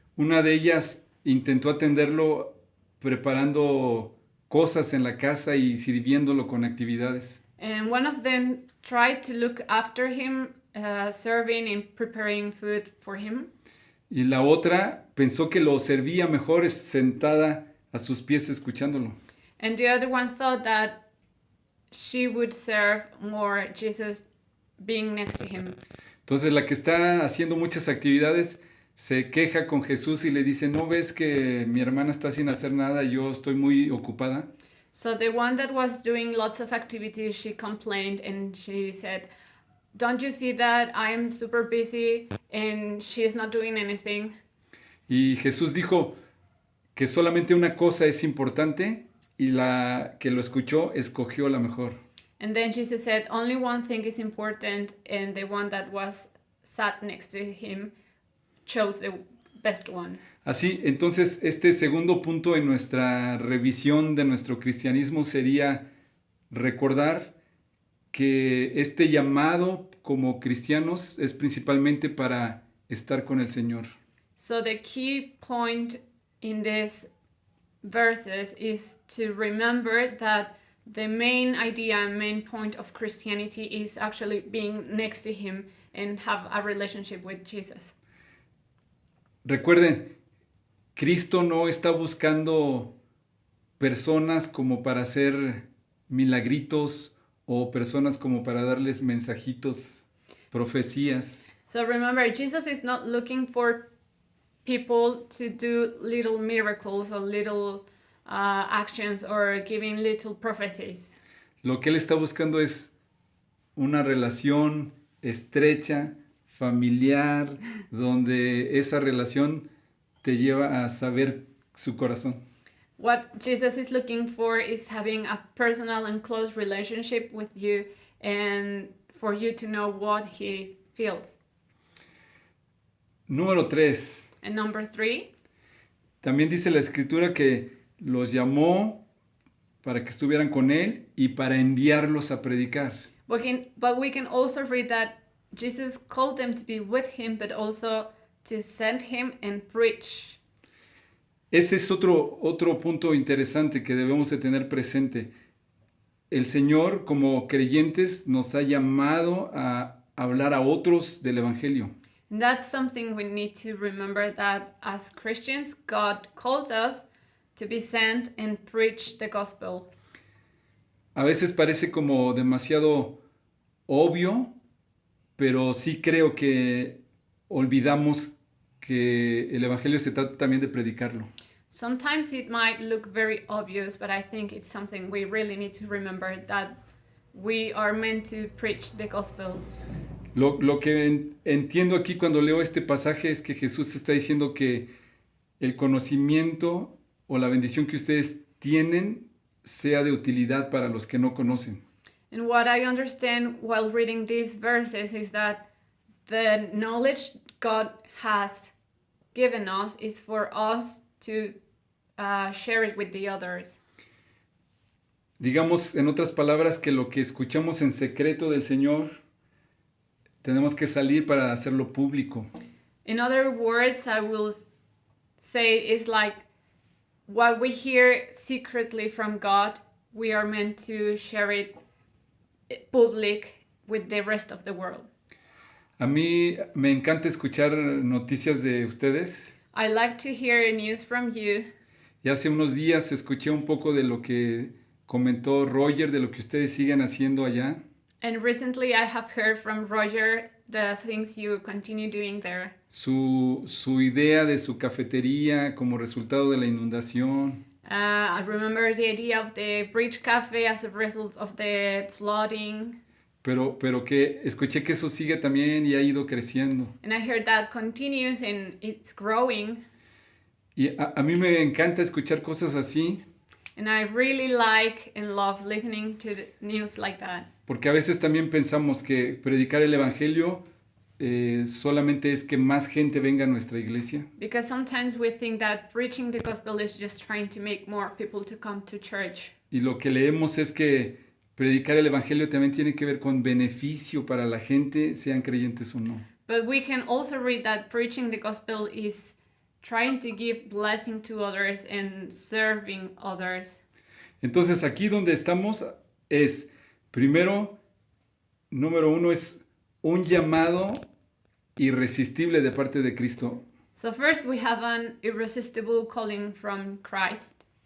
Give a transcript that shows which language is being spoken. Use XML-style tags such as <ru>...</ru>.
<es>Una de ellas intentó atenderlo preparando cosas en la casa y sirviéndolo con actividades.</es> <en>And one of them tried to look after him, serving and preparing food for him.</en> <es>Y la otra pensó que lo servía mejor sentada a sus pies escuchándolo.</es> <en>And the other one thought that she would serve more Jesus being next to him.</en> <es>Entonces la que está haciendo muchas actividades se queja con Jesús y le dice, ¿no ves que mi hermana está sin hacer nada y yo estoy muy ocupada?</es> <en>So the one that was doing lots of activities, she complained and she said, don't you see that I am super busy and she is not doing anything?</en> <es>Y Jesús dijo que solamente una cosa es importante y la que lo escuchó escogió la mejor.</es> <en>And then Jesus said, only one thing is important, and the one that was sat next to him chose the best one.</en> <es>Así, entonces, este segundo punto en nuestra revisión de nuestro cristianismo sería recordar que este llamado como cristianos es principalmente para estar con el Señor.</es> <en>So the key point in these verses is to remember that the main idea and main point of Christianity is actually being next to him and have a relationship with Jesus.</en> <es>Recuerden, Cristo no está buscando personas como para hacer milagritos o personas como para darles mensajitos, profecías.</es> <en>So remember, Jesus is not looking for people to do little miracles or little actions or giving little prophecies.</en> <es>Lo que Él está buscando es una relación estrecha, familiar, donde esa relación te lleva a saber su corazón.</es> <en>What Jesus is looking for is having a personal and close relationship with you and for you to know what he feels.</en> <es>Número 3.</es> <en>And number 3,</en> <es>También dice la Escritura que los llamó para que estuvieran con Él y para enviarlos a predicar.</es> <en>but we can also read that Jesus called them to be with him, but also to send him and preach.</en> <es>Ese es otro punto interesante que debemos de tener presente. El Señor, como creyentes, nos ha llamado a hablar a otros del Evangelio.</es> <en>And that's something we need to remember, that as Christians, God called us to be sent and preach the gospel.</en> <es>A veces parece como demasiado obvio, pero sí creo que olvidamos que el Evangelio se trata también de predicarlo.</es> <en>Sometimes it might look very obvious, but I think it's something we really need to remember, that we are meant to preach the gospel.</en> <es>Lo que entiendo aquí cuando leo este pasaje es que Jesús está diciendo que el conocimiento o la bendición que ustedes tienen sea de utilidad para los que no conocen.</es> <en>And what I understand while reading these verses is that the knowledge God has given us is for us to share it with the others.</en> <es>Digamos, en otras palabras, que lo que escuchamos en secreto del Señor tenemos que salir para hacerlo público.</es> <en>In other words, I will say is like what we hear secretly from God, we are meant to share it public with the rest of the world.</en> <es>A mí me encanta escuchar noticias de ustedes.</es> <en>I like to hear news from you.</en> <es>Y hace unos días escuché un poco de lo que comentó Roger, de lo que ustedes siguen haciendo allá.</es> <en>And recently I have heard from Roger the things you continue doing there.</en> <es>Su idea de su cafetería como resultado de la inundación.</es> <en>I remember the idea of the bridge cafe as a result of the flooding.</en> <es>Pero que escuché que eso sigue también y ha ido creciendo.</es> <en>And I heard that continues and it's growing.</en> <es>Y a mí me encanta escuchar cosas así.</es> <en>And I really like and love listening to the news like that.</en> <es>Porque a veces también pensamos que predicar el Evangelio solamente es que más gente venga a nuestra iglesia.</es> <en>Because sometimes we think that preaching the gospel is just trying to make more people to come to church.</en> <es>Y lo que leemos es que predicar el Evangelio también tiene que ver con beneficio para la gente, sean creyentes o no.</es> <en>But we can also read that preaching the gospel is trying to give blessing to others and serving others.</en> <es>Entonces aquí donde estamos es, primero, número uno, es un llamado irresistible de parte de Cristo.</es> <en>So first we have an irresistible calling from Christ.</en>